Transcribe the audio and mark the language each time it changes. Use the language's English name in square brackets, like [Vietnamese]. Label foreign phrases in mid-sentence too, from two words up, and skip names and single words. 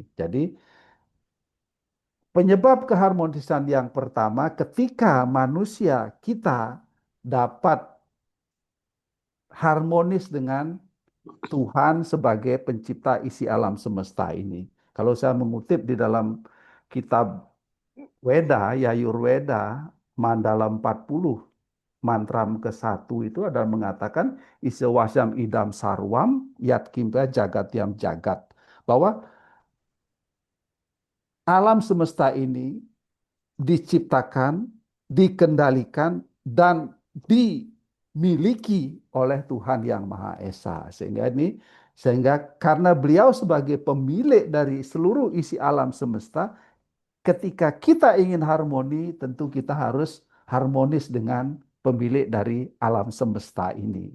[Indonesian] Jadi penyebab keharmonisan yang pertama ketika manusia kita dapat harmonis dengan Tuhan sebagai pencipta isi alam semesta ini. Kalau saya mengutip di dalam kitab Weda, Yayurveda, Mandala 40, mantram ke-1 itu adalah mengatakan [Sanskrit] Isewasam idam sarwam yat kimpa jagat yam jagat. [Indonesian] Bahwa alam semesta ini diciptakan, dikendalikan, dan dimiliki oleh Tuhan yang Maha Esa. Sehingga karena beliau sebagai pemilik dari seluruh isi alam semesta, ketika kita ingin harmoni, tentu kita harus harmonis dengan pemilik dari alam semesta ini.